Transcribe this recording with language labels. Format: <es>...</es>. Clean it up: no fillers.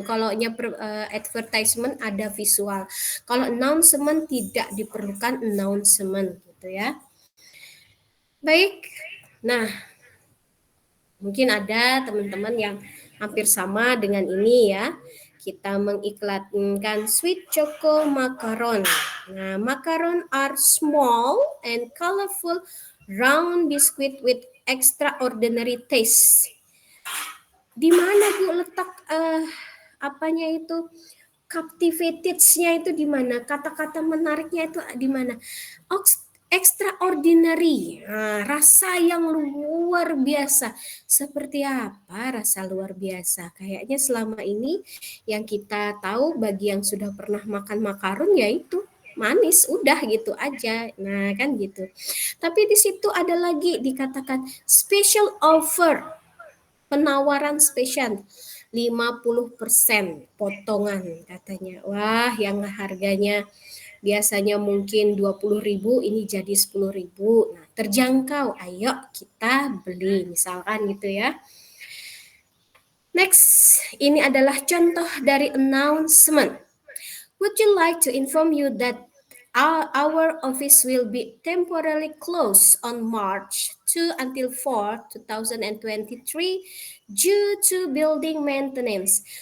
<id>Kalau advertisement ada visual. Kalau announcement tidak diperlukan announcement gitu ya. Baik. Nah, mungkin ada teman-teman yang hampir sama dengan ini ya. Kita mengiklankan sweet choco macaron.</id> <en>Nah, macaron are small and colorful round biscuit with extraordinary taste.</en> <id>Di mana Bu letak apanya itu captivated-nya itu di mana? Kata-kata menariknya itu di mana? Extraordinary, rasa yang luar biasa. Seperti apa rasa luar biasa? Kayaknya selama ini yang kita tahu bagi yang sudah pernah makan makaron yaitu manis, udah gitu aja. Nah, kan gitu. Tapi di situ ada lagi dikatakan</id> <en>special offer,</en> <id>penawaran spesial 50% potongan katanya. Wah, yang harganya biasanya mungkin 20.000 ini jadi 10.000. Nah, terjangkau. Ayo kita beli misalkan gitu ya. Next, ini adalah contoh dari announcement.</id> <en>Would you like to inform you that our office will be temporarily closed on March 2 until 4, 2023 due to building maintenance.</en>